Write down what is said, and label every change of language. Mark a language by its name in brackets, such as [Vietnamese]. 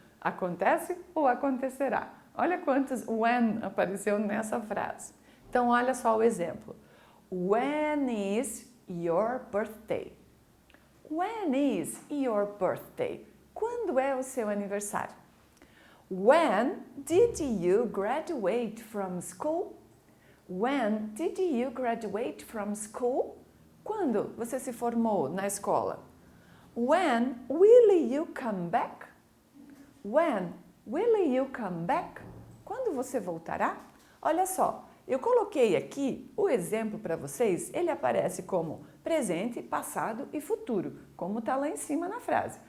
[Portuguese] Acontece ou acontecerá? Olha quantos when apareceu nessa frase. Então, olha só o exemplo. [English] When is your birthday? When is your birthday? [Portuguese] Quando é o seu aniversário? [English] When did you graduate from school? When did you graduate from school? [Portuguese] Quando você se formou na escola? [English] When will you come back? When will you come back? [Portuguese] Quando você voltará? Olha só, eu coloquei aqui o exemplo para vocês, ele aparece como presente, passado e futuro, como está lá em cima na frase.